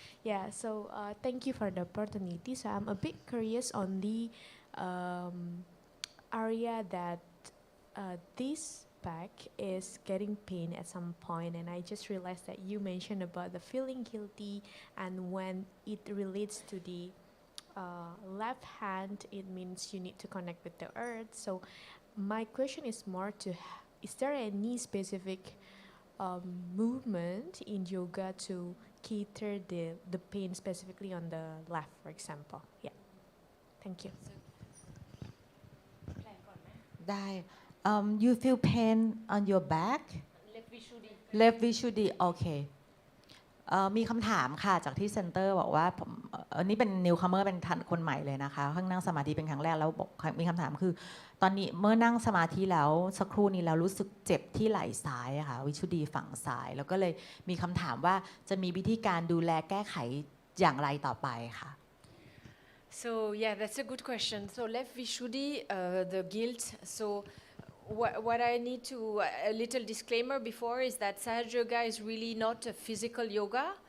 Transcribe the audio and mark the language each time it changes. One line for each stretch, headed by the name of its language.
English: Yeah, so thank you for the opportunity. So I'm a bit curious on the area that this back is getting pain at some point, and I just realized that you mentioned about the feeling guilty, and when it relates to the left hand, it means you need to connect with the earth. So my question is more to, is there any specific movement in yoga to cater the pain specifically on the left, for example? Yeah. Thank you.
Thai: ได้
English: you feel pain on your back left visually
Thai: โอเคมีคำถามค่ะจากที่เซ็นเตอร์บอกว่าอันนี้เป็น newcomer เป็นคนใหม่เลยนะคะเพิ่งนั่งสมาธิเป็นครั้งแรกแล้วบอกมีคำถามคือตอนนี้เมื่อนั่งสมาธิแล้วสักครู่นี้แล้วรู้สึกเจ็บที่ไหล่ซ้ายค่ะวิชุดีฝั่งซ้ายแล้วก็เลยมีคำถามว่าจะมีวิธีการดูแลแก้ไขอย่างไรต่อไปค่ะ
English: So yeah, that's a good question. So left Vishuddhi, the guilt. So what I need to, a little disclaimer before is that Sahaja Yoga is really not a physical yoga.